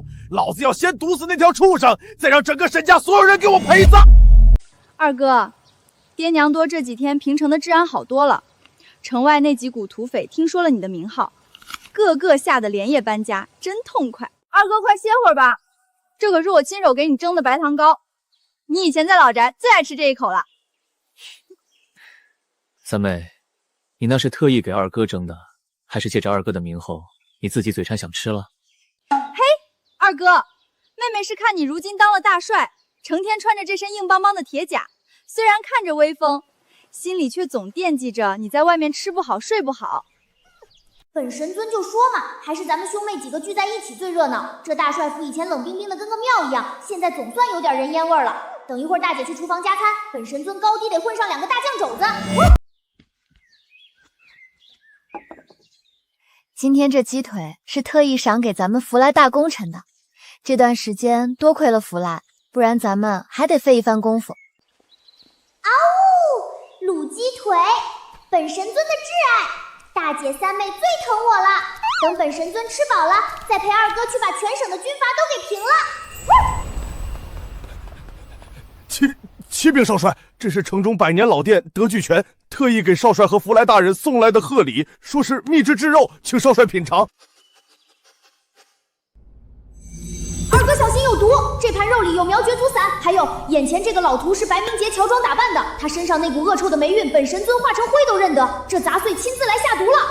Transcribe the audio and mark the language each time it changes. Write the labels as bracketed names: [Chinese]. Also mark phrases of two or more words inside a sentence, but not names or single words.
[Chinese] 老子要先毒死那條畜生，再讓整個沈家所有人給我陪葬。二哥，爹娘多這幾天平城的治安好多了，城外那幾股土匪聽說了你的名號， 個個嚇得連夜搬家，真痛快。二哥，快歇會兒吧，這可是我親手給你蒸的白糖糕，你以前在老宅最愛吃這一口了。三妹，你那是特意給二哥蒸的，還是借着二哥的名後，你自己嘴饞想吃了？嘿，二哥，妹妹是看你如今當了大帥，成天穿着這身硬邦邦的鐵甲，雖然看着威風，心裡卻總惦記着你在外面吃不好睡不好。本神尊就說嘛，還是咱們兄妹幾個聚在一起最熱鬧。這大帥府以前冷冰冰的跟個廟一樣，現在總算有點人烟味了。等一會兒大姐去廚房加餐，本神尊高低得混上2個大醬肘子。今天這雞腿是特意賞給咱們福来大功臣的，這段時間多虧了福來，不然咱們還得費一番功夫。嗷嗚，滷雞腿，本神尊的挚愛。大姐三妹最疼我了，等本神尊吃飽了，再陪二哥去把全省的军阀都给平了。启禀少帥，这是城中100年老店德聚泉特意給少帥和福來大人送來的賀禮，說是秘制炙肉，請少帥品嘗。二哥小心有毒，這盤肉裡有苗絕毒散，還有眼前這個老徒是白明杰喬裝打扮的，他身上那股惡臭的霉運，本神尊化成灰都認得，這雜碎親自來下毒了。